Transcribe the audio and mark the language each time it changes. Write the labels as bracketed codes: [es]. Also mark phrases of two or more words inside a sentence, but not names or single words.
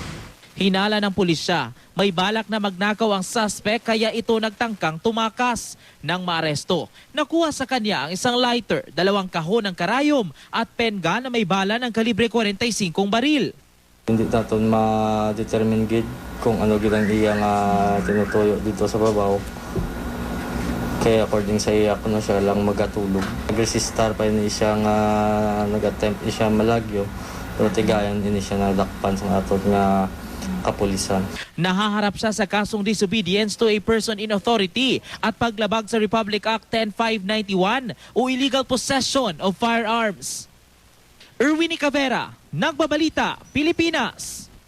[tl] Hinala ng pulisya, may balak na magnakaw ang suspect kaya ito nagtangkang tumakas. Nang maaresto, nakuha sa kanya ang isang lighter, 2 kahon ng karayom at pen gun na may bala ng kalibre 45 baril. [hil] Hindi natin ma-determine gid kung ano gid ang iyang tinutuyo dito sa babaw. Kaya according sa iya, kuno siya lang magatulog. Nag-resistar pa ni siya nga nag-attempt siya malagyo. Pero tigayan din siya nadakpan sa atot nga kapulisan. [tl] Nahaharap siya sa kasong [en] disobedience to a person in authority [tl] at paglabag sa Republic Act 10591 o [en] illegal possession of firearms. [tl] Erwin Nicavera, Nagbabalita, Pilipinas.